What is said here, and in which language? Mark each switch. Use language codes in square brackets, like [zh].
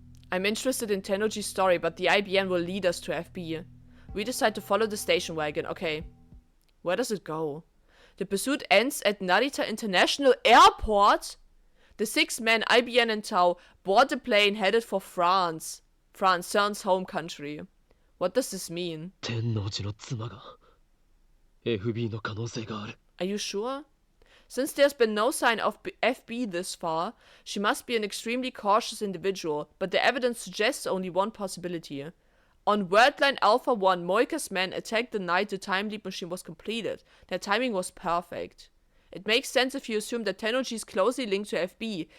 [en] I'm interested in Tennoji's story, but the IBN will lead us to FB. We decide to follow the station wagon. Okay. Where does it go? The pursuit ends at Narita International Airport? The 6 men, IBN and Tau, board the plane headed for France. France, CERN's home country. What does this mean? [ja] 天王寺の妻が FB の可能性がある。 [en] Are you sure? Since there's been no sign of FB this far, she must be an extremely cautious individual, but the evidence suggests only one possibility. On Wordline Alpha 1, Moika's men attacked the night the time leap machine was completed. Their timing was perfect. It makes sense if you assume that Tennoji is closely linked to FB.